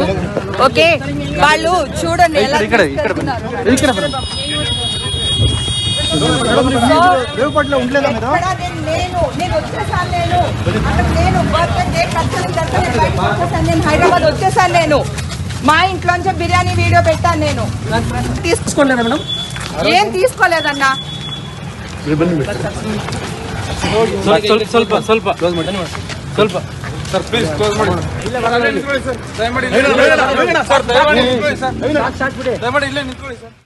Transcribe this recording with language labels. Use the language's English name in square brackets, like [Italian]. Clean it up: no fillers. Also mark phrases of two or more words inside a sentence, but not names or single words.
[Telugu] ఓకే, వాళ్ళు చూడండి ఎలా హైదరాబాద్ వచ్చేసాను. నేను మా ఇంట్లోంచి బిర్యానీ వీడియో పెట్టాను. నేను తీసుకోలేదా మేడం? ఏం తీసుకోలేదన్నా. [Kannada] ಸ್ವಲ್ಪ [English] sir please close [Kannada] ಮಾಡಿ ಸರ್ ದಯಮಾಡಿ ಇಲ್ಲೇ ನಿಂತ್ಕೊಳ್ಳಿ ಸರ್.